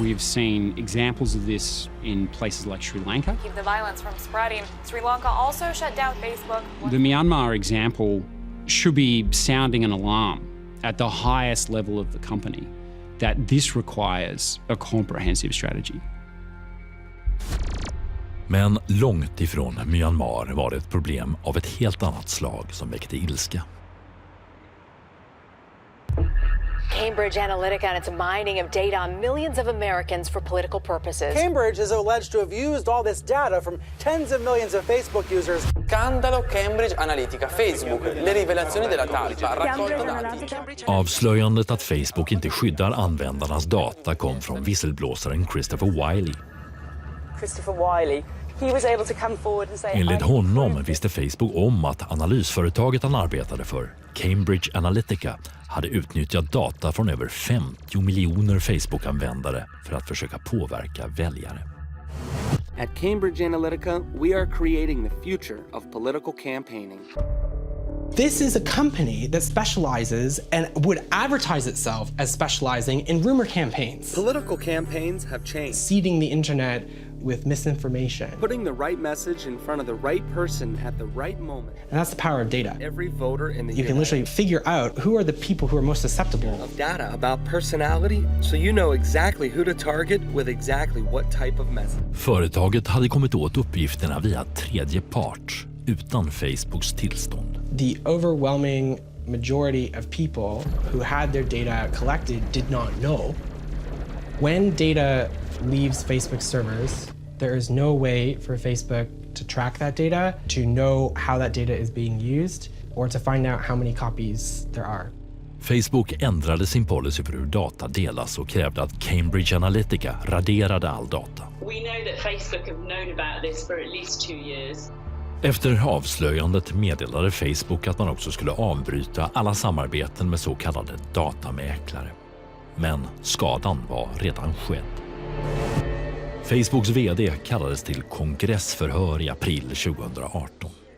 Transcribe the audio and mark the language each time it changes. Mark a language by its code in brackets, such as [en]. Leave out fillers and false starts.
[en] We've seen examples of this in places like Sri Lanka. Keep the violence from spreading. Sri Lanka also shut down Facebook. The Myanmar example should be sounding an alarm at the highest level of the company that this requires a comprehensive strategy. [sv] Men långt ifrån Myanmar var det ett problem av ett helt annat slag som väckte ilska. [en] Came Cambridge Analytica and its mining of data on millions of Americans for political purposes. Cambridge is alleged to have used all this data from tens of millions of Facebook users. [it] Scandalo Cambridge Analytica, Facebook, le rivelazioni della talpa, raccolta dati. [sv] Avslöjandet att Facebook inte skyddar användarnas data kom från visselblåsaren Christopher Wiley. Enligt honom visste Facebook om att analysföretaget han arbetade för, Cambridge Analytica, hade utnyttjat data från över 50 miljoner Facebook-användare för att försöka påverka väljare. [en] At Cambridge Analytica, we are creating the future of political campaigning. This is a company that specializes and would advertise itself as specializing in rumor campaigns. Political campaigns have changed. Seeding the internet with misinformation. Putting the right message in front of the right person at the right moment. And that's the power of data. Every voter in the You can literally figure out who are the people who are most susceptible. Of data about personality, so you know exactly who to target with exactly what type of message. [sv] Företaget hade kommit åt uppgifterna via tredje part, utan Facebooks tillstånd. [en] The overwhelming majority of people who had their data collected did not know. When data leaves Facebook's servers, there is no way for Facebook to track that data, to know how that data is being used, or to find out how many copies there are. [sv] Facebook ändrade sin policy för hur data delas och krävde att Cambridge Analytica raderade all data. [en] We know that Facebook have known about this for at least 2 years. [sv] Efter avslöjandet meddelade Facebook att man också skulle avbryta alla samarbeten med så kallade datamäklare. Men skadan var redan skedd. Facebooks vd kallades till kongressförhör i april 2018.